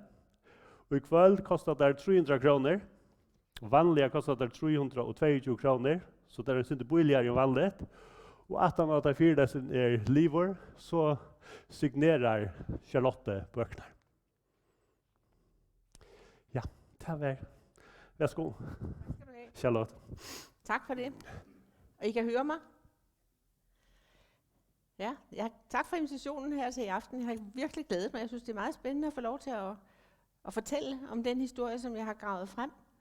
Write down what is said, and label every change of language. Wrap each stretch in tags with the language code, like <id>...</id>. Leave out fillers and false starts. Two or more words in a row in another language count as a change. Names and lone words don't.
<no>Og i kveld koster det 300 kroner. Vanlige koster det 322 kroner. Så det er ikke billigere enn vanlig. Og etter at fyrlesten livor, så signerer Charlotte bøkene. Ja, det var. Værsgo. Charlotte.</no> <da>Tak for det. Og I kan høre mig? Ja, tak for invitationen her til i aften. Jeg har virkelig glædet mig. Jeg synes, det er meget spændende at få lov til at fortælle om den historie, som jeg har gravet frem.</da>